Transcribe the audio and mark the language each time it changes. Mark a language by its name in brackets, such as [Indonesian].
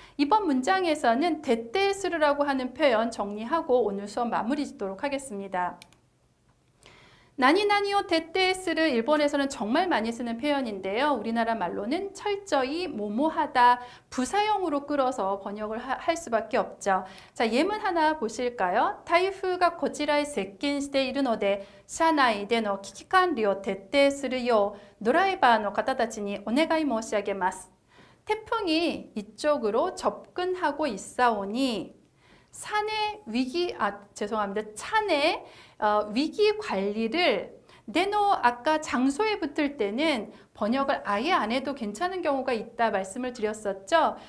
[Korean] 이번 문장에서는 데테스르라고 하는 표현 정리하고 오늘 수업 마무리 짓도록 하겠습니다. 나니나니오 데테스를 일본에서는 정말 많이 쓰는 표현인데요. 우리나라 말로는 철저히 뭐뭐하다 부사형으로 끌어서 번역을 할 수밖에 없죠. 자, 예문 하나 보실까요? [Japanese] 타이프가 고지라에接近しているので車内での危機管理を徹底するようドライバーの方たちにお願い申し上げます. [Korean] 태풍이 이쪽으로 접근하고 있사오니 산의 위기, 죄송합니다. 찬의 위기 관리를 아까 장소에 붙을 때는 번역을 아예 안 해도 괜찮은 경우가 있다 말씀을 드렸었죠.